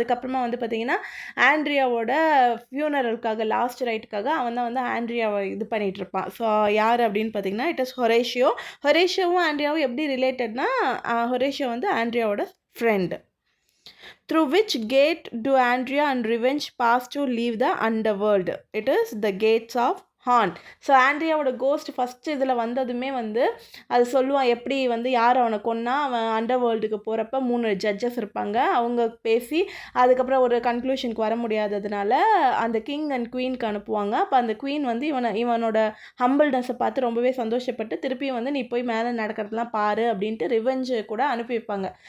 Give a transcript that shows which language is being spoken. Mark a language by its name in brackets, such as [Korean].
[Tamil] அதுக்கப்புறமா வந்து பார்த்திங்கன்னா ஆண்ட்ரியாவோட ஃபியூனரலுக்காக, லாஸ்ட் ரைட்டுக்காக அவன் தான் வந்து ஆண்ட்ரியாவை இது பண்ணிகிட்டு இருப்பான். ஸோ யார் அப்படின்னு பார்த்தீங்கன்னா, [English] It is Horatio. [Tamil] ஹொரேஷியோவும் ஆண்ட்ரியாவும் எப்படி ரிலேட்டட்னா, ஹொரேஷியோ வந்து ஆண்ட்ரியாவோட friend. [English] Through which gate do Andrea and Revenge pass to leave the underworld? It is the gates of horn. [Tamil] So ஆண்ட்ரியாவோட cost first இதில் வந்ததுமே வந்து அது சொல்லுவான், எப்படி வந்து யார் அவனை கொன்னா அவன் அண்டர் வேர்ல்டுக்கு போகிறப்ப 3 ஜட்ஜஸ் இருப்பாங்க. அவங்க பேசி அதுக்கப்புறம் ஒரு கன்க்ளூஷனுக்கு வர முடியாததுனால அந்த கிங் அண்ட் குவீனுக்கு அனுப்புவாங்க. அப்போ அந்த குவீன் வந்து இவனோட ஹம்பிள்னஸை பார்த்து ரொம்பவே சந்தோஷப்பட்டு திருப்பியும் வந்து நீ போய் மேலே நடக்கிறதுலாம் பாரு அப்படின்ட்டு ரிவெஞ்சு கூட அனுப்பி வைப்பாங்க.